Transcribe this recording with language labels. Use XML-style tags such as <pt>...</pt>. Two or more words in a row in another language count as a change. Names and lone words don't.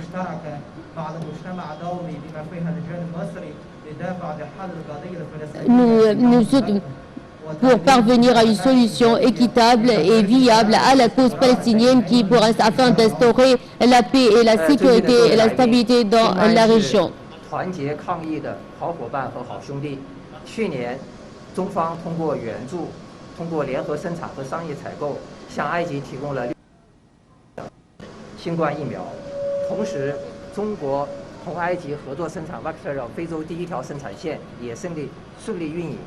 <fr>Pour parvenir à une solution équitable et viable à la cause palestinienne afin d'instaurer la paix et la sécurité et la stabilité dans la région.</fr> <zh>去年，中方通过援助，通过联合生产和商业采购，向埃及提供了新冠疫苗。同时，中国同埃及合作生产 Vaxzevria 非洲第一条生产线也顺利运营。</zh>